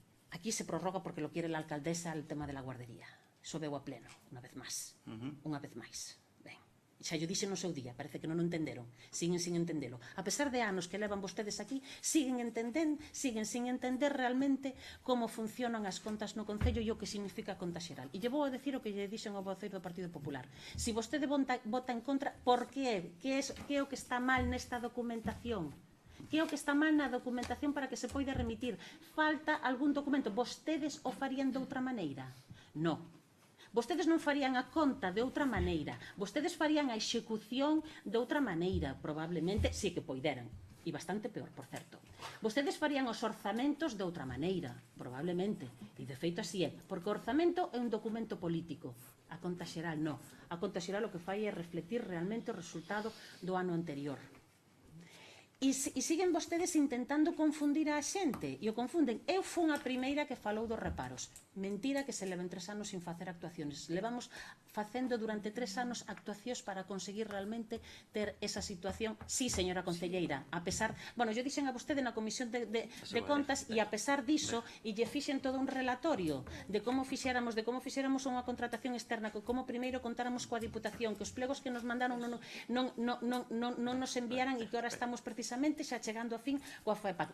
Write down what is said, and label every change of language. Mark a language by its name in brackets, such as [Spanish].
[Spanish] Aquí se prorroga porque lo quiere la alcaldesa el tema de la guardería. [Galician] Eso veo a pleno, unha vez máis. Unha vez máis. Ben, xa yo dixe no seu día, parece que non o entenderon. Siguen sin entendelo. A pesar de anos que levan vostedes aquí, siguen sin entender realmente como funcionan as contas no Concello e o que significa a conta xeral. E lle vou a decir o que lle dixen ao voceiro do Partido Popular. Si vostede vota en contra, por que? Que é o que está mal nesta documentación? Que é o que está mal na documentación para que se poida remitir? Falta algún documento? Vostedes o farían de outra maneira? Non. Vostedes non farían a conta de outra maneira. Vostedes farían a execución de outra maneira, probablemente, si que poideran. E bastante peor, por certo. Vostedes farían os orzamentos de outra maneira, probablemente. E de feito así é. Porque o orzamento é un documento político. A conta xeral non. A conta xeral o que fai é reflectir realmente o resultado do ano anterior. E siguen vostedes intentando confundir a xente, e o confunden. Eu fui a primeira que falou dos reparos. Mentira que se leven 3 anos sin facer actuaciones. Levamos facendo durante 3 anos actuacións para conseguir realmente ter esa situación. Sí, señora concelleira, a pesar... Bueno, yo dixen a vostede na Comisión de Contas, e a pesar diso, e lle fixen todo un relatorio de como fixéramos unha contratación externa, como primeiro contáramos coa Diputación, que os plegos que nos mandaron non nos enviaran, e que ahora estamos precisamente xa chegando a fin coa FAEPAC.